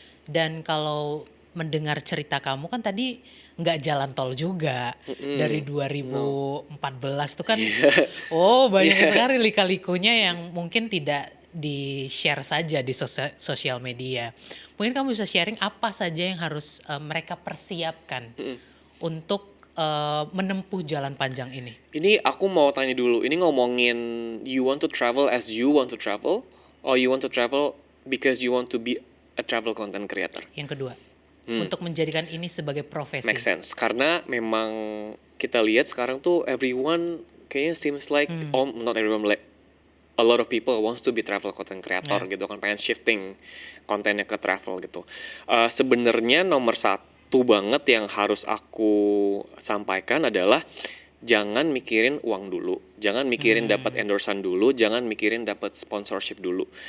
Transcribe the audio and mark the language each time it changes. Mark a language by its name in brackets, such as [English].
[Indonesian] Dan kalau mendengar cerita kamu kan tadi nggak jalan tol juga dari 2014 tuh kan, oh banyak sekali lika-likunya yang mungkin tidak di-share saja di sosial media. Mungkin kamu bisa sharing apa saja yang harus mereka persiapkan untuk menempuh jalan panjang ini. Ini aku mau tanya dulu, ini ngomongin [English] you want to travel as you want to travel, or you want to travel because you want to be a travel content creator? [Indonesian] Yang kedua, untuk menjadikan ini sebagai profesi. [English] Make sense, [Indonesian] karena memang kita lihat sekarang tuh [English] everyone [Indonesian] kayaknya [English] seems like, not everyone, like a lot of people wants to be travel content creator [Indonesian] gitu kan, pengen shifting kontennya ke travel gitu. Sebenarnya nomor satu banget yang harus aku sampaikan adalah jangan mikirin uang dulu, jangan mikirin dapat endorsan dulu, jangan mikirin dapat sponsorship dulu.